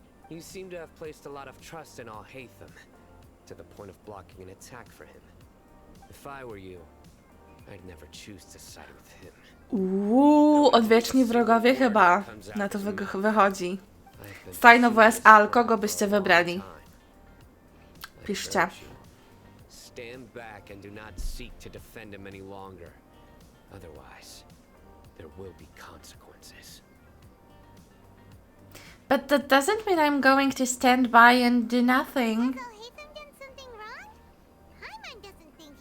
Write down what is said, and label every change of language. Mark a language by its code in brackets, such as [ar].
[en] You seem to have placed a lot of trust in Al-Haitham, to the point of blocking an attack for him. If I were you, I'd never choose to side with him. [pl] Odwieczni wrogowie chyba. Na to wychodzi. Cyno vs Al, kogo byście wybrali? Piszcie. [en] Stand back and do not seek to defend him any longer. Otherwise, there will be consequences. But that doesn't mean I'm going to stand by and do nothing. Has Al-Haitham done something wrong? Paimon doesn't